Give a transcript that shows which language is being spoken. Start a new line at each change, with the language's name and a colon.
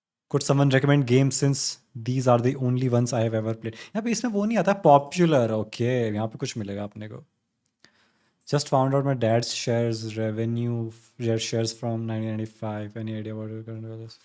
English: Could someone recommend games since these are the only ones I have ever played?
Hindi: यहाँ पे इसमें वो नहीं आता पॉपुलर। ओके, यहाँ पे कुछ मिलेगा अपने को।
English: Just found out my dad's shares shares from 1995. Any idea what we're going to do?